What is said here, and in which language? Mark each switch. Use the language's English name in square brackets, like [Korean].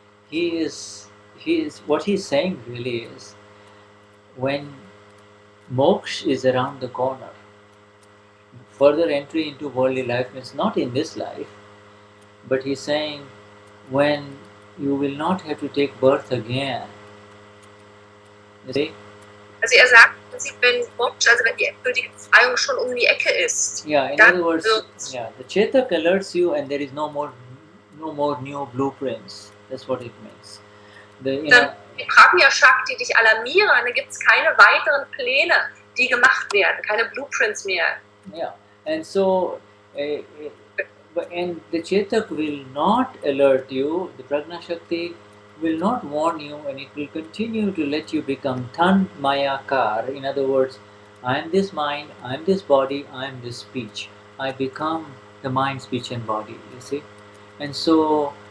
[English] He is what he's saying really is, when moksha is around the corner, further entry into worldly life means not in this life, but he's saying when you will not have to take birth again. You see? [German] also sagt, wenn Moksha, also wenn die endgültige Befreiung schon um die Ecke ist. [English] Yeah, in other words, the Chetak alerts you and there is no more new blueprints. That's what it means. [German] Die Prajna Shakti dich alarmieren, dann gibt es keine weiteren Pläne, die gemacht werden, keine Blueprints mehr. [English] Yeah, and so, and the Chetak will not alert you, the Prajna Shakti will not warn you, and it will continue to let you become Tan Mayakar. In other words, I am this mind, I am this body, I am this speech. I become the mind, speech and body, you see. And so,